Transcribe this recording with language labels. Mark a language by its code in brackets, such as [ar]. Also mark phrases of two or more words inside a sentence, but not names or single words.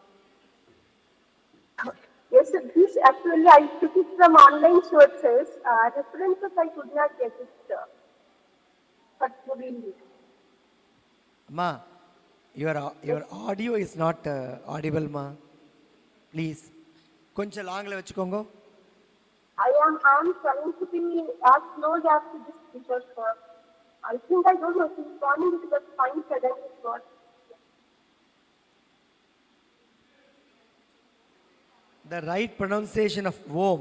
[en] Yes, sir. This actually I took it from online sources. References I could not get it, sir. But revealed. Ma, your audio is not audible, ma. Please. [ta] கொஞ்சம் long ல வெச்சுக்கோங்க. [en] I am trying to be as close as to this because I think I don't know. Since morning it was fine, suddenly it got. The right pronunciation of Om.